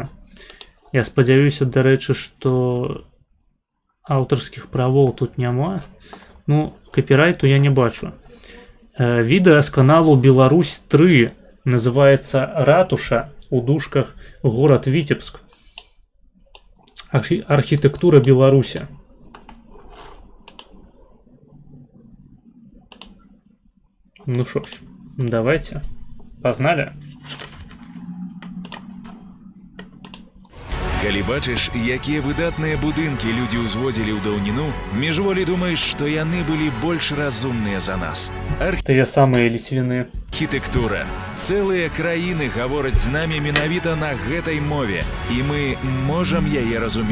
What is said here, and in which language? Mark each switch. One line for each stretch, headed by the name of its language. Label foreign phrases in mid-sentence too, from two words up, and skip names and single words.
Belarusian: Я спадзяюся, дарэчы, што аўтарскіх правоў тут няма. Ну, капірайту я не бачу. Відэа з каналу Беларусь 3. Называецца «Ратуша», у дужках
Russian: «Город Витебск».
Belarusian: Архітэктура Беларусі.
Ukrainian: Ну що ж, давайте, погнали.
Belarusian: Калі бачыш, якія выдатныя будынкі людзі ўзводзілі ў даўніну, міжволі думаеш, што яны былі больш разумныя за нас. Тыя самыя ліцвіны. Архітэктура. Цэлыя краіны гавораць з намі менавіта на гэтай мове, і мы можам яе разумець.